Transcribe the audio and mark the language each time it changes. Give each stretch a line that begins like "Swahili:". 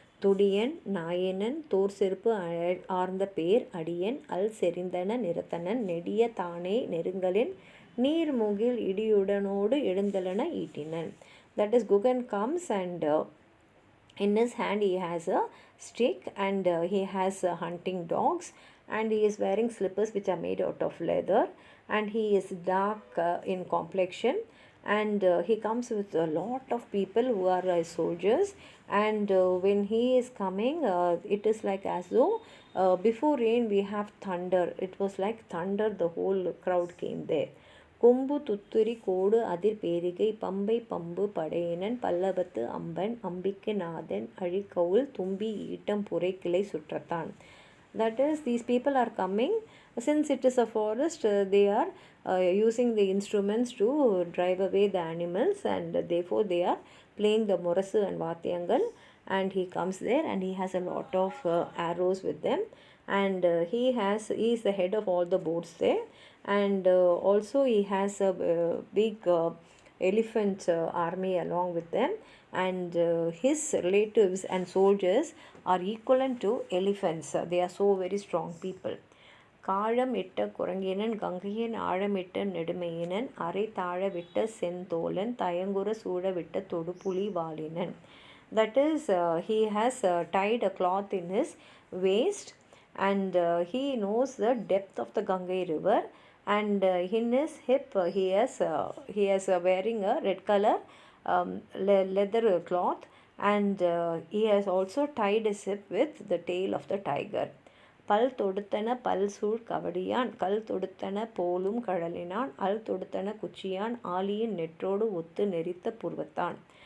Tamil: துடியன் நாயனன் Thor செருப்பு ஆர்ந்த பேர் அடியன் அல் செறிந்தன நிறத்தனன் நெடிய தானே நெருங்கலின் நீர்முகில் இடியுடனோடு எழுந்தலன ஈட்டினன்.
English: That is, Gugan comes and in his hand he has a stick and he has hunting dogs, and he is wearing slippers which are made out of leather, and he is dark in complexion, and he comes with a lot of people who are soldiers, and when he is coming it is like as though before rain we have thunder. It was like thunder, the whole crowd came there.
Tamil: கொம்பு துத்துரி கோடு அதிர் பேரிகை பம்பை pump படையனன் பல்லவத்து Amphan அம்பிக்கு நாதன் அழிக்கவுள் தும்பி ஈட்டம் புரைக்கிளை சுற்றத்தான்.
English: That is, these people are coming. Since it is a forest, they are using the instruments to drive away the animals, and therefore they are playing the morasu and vatyangal, and he comes there and he has a lot of arrows with them, and he is the head of all the boats there, and also he has a big elephant army along with them, and his relatives and soldiers are equivalent to elephants. They are so very strong people.
Tamil: காழம் இட்ட குரங்கினன் கங்கையின் ஆழமிட்ட நெடுமையினன் அரை தாழ விட்ட செந்தோலன் தயங்குற சூழ விட்ட தொடுப்புலி வாலினன்.
English: That is, he has tied a cloth in his waist, and he knows the depth of the Gangai river, and in his hip he is wearing a red color leather cloth, and he has also tied his hip with the tail of the tiger.
Tamil: பல் தொடுத்தன பல் சூழ் கவடியான் கல் தொடுத்தன போலும் கழலினான் அல் தொடுத்தன குச்சியான் ஆலியின் நெற்றோடு ஒத்து நெறித்த புருவத்தான்.